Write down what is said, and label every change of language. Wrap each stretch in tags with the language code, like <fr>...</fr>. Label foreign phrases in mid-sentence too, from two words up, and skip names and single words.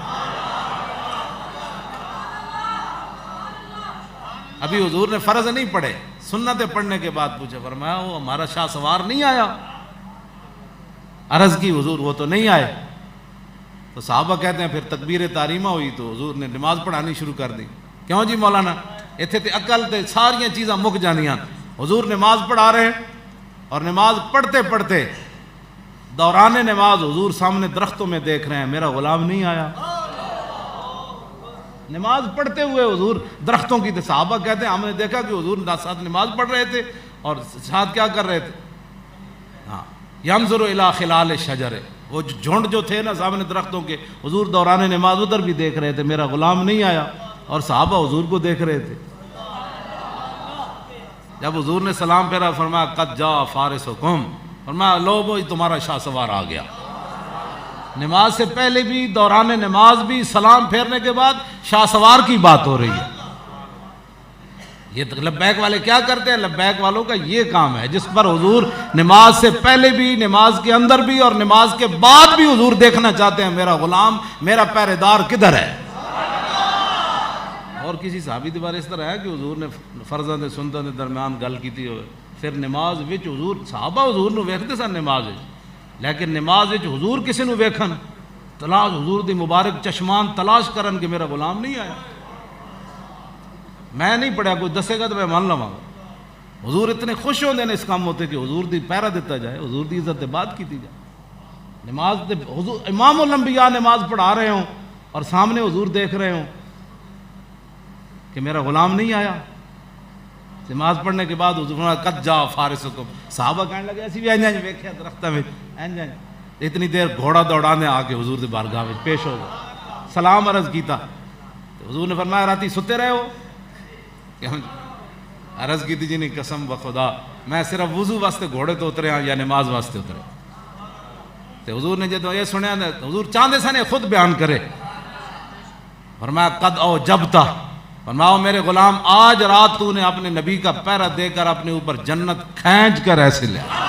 <ur>ابھی حضور نے فرض نہیں پڑھے, سنتیں پڑھنے کے بعد پوچھا, فرمایا وہ ہمارا شاہ سوار نہیں آیا. عرض کی حضور وہ تو نہیں آئے. تو صحابہ کہتے ہیں پھر تکبیر تحریمہ ہوئی تو حضور نے نماز پڑھانی شروع کر دی. کیوں جی مولانا؟</ur> <pa>اتنے تے عقل تے ساریاں چیزاں مک جانیاں.</pa> <ur>حضور نماز پڑھا رہے ہیں اور نماز پڑھتے پڑھتے دوران نماز حضور سامنے درختوں میں دیکھ رہے ہیں میرا غلام نہیں آیا. نماز پڑھتے ہوئے حضور درختوں کی, صحابہ کہتے ہیں ہم نے دیکھا کہ حضور ساتھ نماز پڑھ رہے تھے اور ساتھ کیا کر رہے تھے؟</ur> <ar>ہاں, ینظر الی خلال الشجر,</ar> <ur>وہ جھنڈ جو تھے نا سامنے درختوں کے, حضور دوران نماز ادھر بھی دیکھ رہے تھے میرا غلام نہیں آیا, اور صحابہ حضور کو دیکھ رہے تھے. جب حضور نے سلام پھیرا فرمایا</ur> <ar>قد جاء فارسکم,</ar> <ur>فرمایا لو وہ تمہارا شاہ سوار آ گیا. نماز سے پہلے بھی, دوران نماز بھی, سلام پھیرنے کے بعد شاہ سوار کی بات ہو رہی ہے. یہ لبیک والے کیا کرتے ہیں؟ لبیک والوں کا یہ کام ہے جس پر حضور نماز سے پہلے بھی, نماز کے اندر بھی اور نماز کے بعد بھی حضور دیکھنا چاہتے ہیں میرا غلام, میرا پہرے دار کدھر ہے. اور کسی صحابی کے بارے اس طرح ہے کہ</ur> <pa>حضور نے فرضاں تے سنتاں دے درمیان گل کیتی ہوئے, پھر نماز وچ حضور صحابہ حضور نو ویکھدے سن نماز وچ, لیکن نماز وچ حضور کسی نو ویکھن تلاش, حضور دی مبارک چشمان تلاش کرن کہ میرا غلام نہیں آیا. میں نہیں پڑھیا, کوئی دسے گا تو میں مان لواں گا. حضور اتنے خوش ہوندے نے اس کام ہوتے کہ حضور دی پہرا دیتا جائے, حضور دی عزت بات کیتی جائے.</pa> <ur>نماز تے حضور امام الانبیاء نماز پڑھا رہے ہوں اور سامنے حضور دیکھ رہے ہوں کہ میرا غلام نہیں آیا. نماز پڑھنے کے بعد حضور نے</ur> <ar>قد جاء فارسکم,</ar> <pa>صحابہ کہنے لگے ایسی بھی اینج ویکھیا درختاں وچ اینج. اتنی دیر گھوڑا دوڑانے آ کے حضور دی بارگاہ وچ پیش ہو گئے, سلام عرض کیتا. حضور نے فرمایا راتی ستے رہے ہو؟ عرض کی تھی جی نہیں قسم بخدا میں صرف وضو واسطے گھوڑے تو اترے ہاں یا نماز واسطے اترے. تو حضور نے جب یہ سنیا حضور چاہتے سن خود بیان کرے.</pa> <ur>فرمایا</ur> <ar>قد او جبتا,</ar> <ur>فرماؤ میرے غلام آج رات تو نے اپنے نبی کا پہرا دے کر اپنے اوپر جنت کھینچ کر ایسے لیا.</ur>